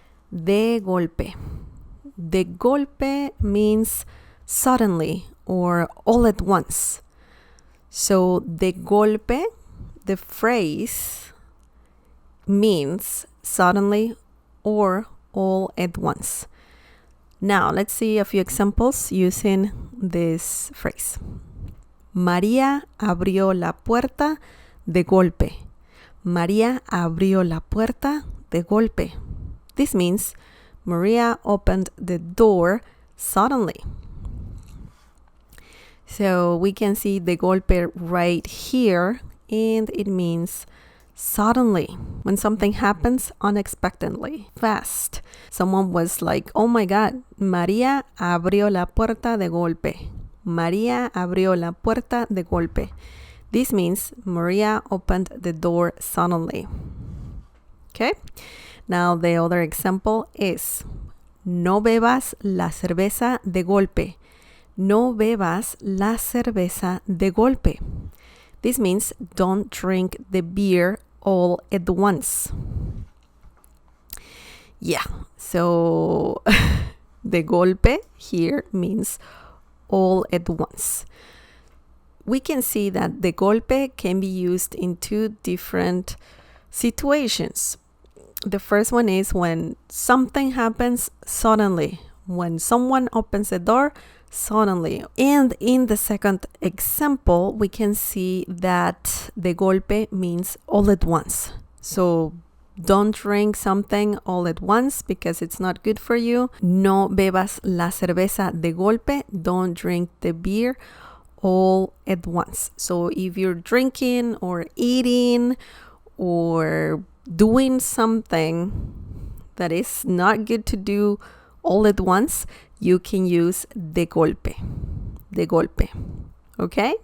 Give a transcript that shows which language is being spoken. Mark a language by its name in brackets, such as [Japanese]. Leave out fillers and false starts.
[English] De golpe. De golpe means suddenly or all at once. So de golpe, the phrase means suddenly or all at once. Now, let's see a few examples using this phrase. [Spanish] María abrió la puerta de golpe. María abrió la puerta de golpe. [English] This means Maria opened the door suddenly. So we can see the golpe right here, and it means suddenly, when something happens unexpectedly, fast. Someone was like, oh my God, [Spanish] María abrió la puerta de golpe. María abrió la puerta de golpe. [English] This means Maria opened the door suddenly. Okay? Now the other example is, [Spanish] no bebas la cerveza de golpe. No bebas la cerveza de golpe. [English] This means don't drink the beer all at once. Yeah, so de golpe here means all at once. We can see that de golpe can be used in 2 different situations. The first one is when something happens suddenly, when someone opens the door suddenly. And in the second example, we can see that de golpe means all at once. So don't drink something all at once because it's not good for you. [Spanish] No bebas la cerveza de golpe. [English] Don't drink the beer all at once. So if you're drinking or eating or doing something that is not good to do all at once, you can use de golpe. De golpe. Okay?